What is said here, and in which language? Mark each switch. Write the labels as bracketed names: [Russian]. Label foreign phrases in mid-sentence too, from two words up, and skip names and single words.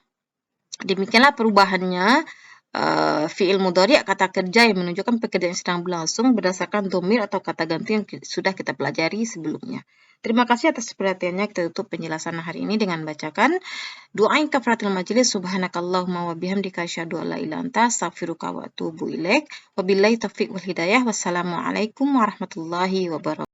[Indonesian] Demikianlah perubahannya [Arabic] فعل مضارع' [Indonesian] kata kerja yang menunjukkan pekerjaan yang sedang berlangsung berdasarkan dhamir atau kata ganti yang sudah kita pelajari sebelumnya. Terima kasih atas perhatiannya. Kita tutup penjelasan hari ini dengan bacakan doa [Arabic] كفارة المجلس. سبحانك اللهم وبحمدك أشهد أن لا إله إلا أنت أستغفرك وأتوب إليك. وبالله التوفيق والهداية. والسلام عليكم ورحمة الله وبركاته.